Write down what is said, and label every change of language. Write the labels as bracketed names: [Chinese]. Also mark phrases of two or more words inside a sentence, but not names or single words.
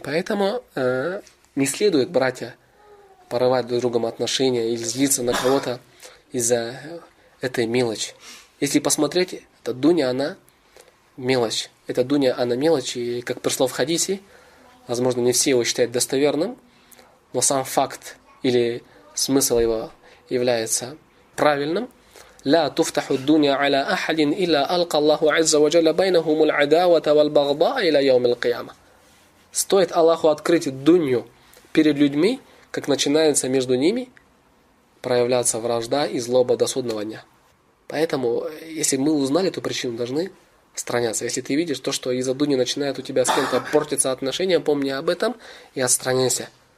[Russian] Поэтому не следует, братья, порывать друг с другом отношения или злиться на кого-то из-за этой мелочи. Если посмотреть, эта дуня, она мелочь. Эта дуня, она мелочь, и как пришло в хадисе, возможно, не все его считают достоверным, но сам факт или смысл его является правильным. [Arabic] لا تفتح الدنيا على أحد إلا ألقى الله عز وجل بينهم العداوة والبغضاء إلى يوم القيامة. [Russian] Стоит Аллаху открыть дунью перед людьми, как начинается между ними проявляться вражда и злоба до судного дня. Поэтому, если мы узнали эту причину, должны отстраняться. Если ты видишь то, что из-за дуни начинает у тебя с кем-то портиться отношения, помни об этом и отстраняйся.